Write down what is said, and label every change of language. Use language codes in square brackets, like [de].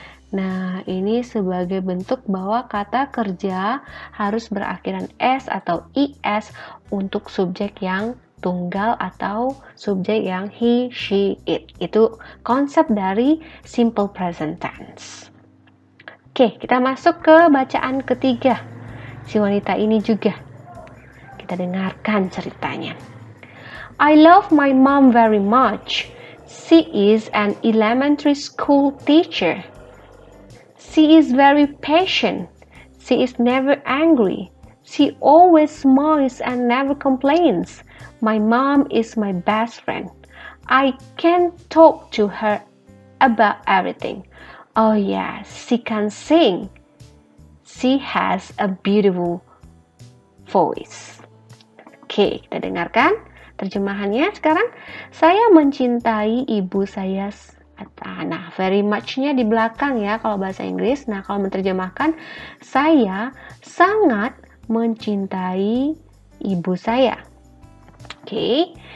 [id] Nah, ini sebagai bentuk bahwa kata kerja harus berakhiran s atau is untuk subjek yang tunggal atau subjek yang he, she, it. Itu konsep dari simple present tense. Oke, kita masuk ke bacaan ketiga. Si wanita ini juga. Kita dengarkan ceritanya. [en] I love my mom very much. She is an elementary school teacher. She is very patient. She is never angry. She always smiles and never complains. My mom is my best friend. I can talk to her about everything. Oh yeah, she can sing. She has a beautiful voice. [id] Oke, kita dengarkan terjemahannya sekarang. Saya mencintai ibu saya. Nah, very much-nya di belakang ya kalau bahasa Inggris. Nah, kalau menerjemahkan, saya sangat mencintai ibu saya. Oke.